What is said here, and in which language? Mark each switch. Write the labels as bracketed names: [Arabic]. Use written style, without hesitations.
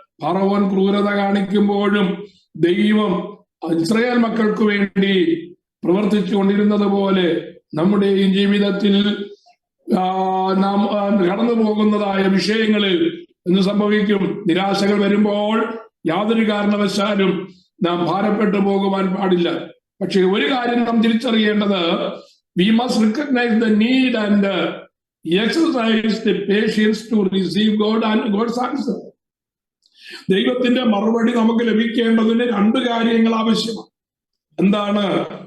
[Malayalam] ഫറവോൻ ക്രൂരത കാണിക്കുമ്പോഴും ദൈവം ഇസ്രായേൽ മക്കൾക്ക് വേണ്ടി പ്രവർത്തിച്ചു കൊണ്ടിരുന്നത് പോലെ നമ്മുടെയും ജീവിതത്തിൽ നാം കടന്നു പോകുന്നതായ വിഷയങ്ങളിൽ എന്ത് സംഭവിക്കും? നിരാശകൾ വരുമ്പോൾ യാതൊരു കാരണവശാലും നാം ഭാരപ്പെട്ടു പോകുവാൻ പാടില്ല. പക്ഷെ ഒരു കാര്യം നാം തിരിച്ചറിയേണ്ടത്, [English] we must recognize the need and exercise the patience to receive God and God's answer. [Malayalam] ദൈവത്തിന്റെ മറുപടി നമുക്ക് ലഭിക്കേണ്ടതിന് രണ്ട് കാര്യങ്ങൾ ആവശ്യമാണ്. എന്താണ്?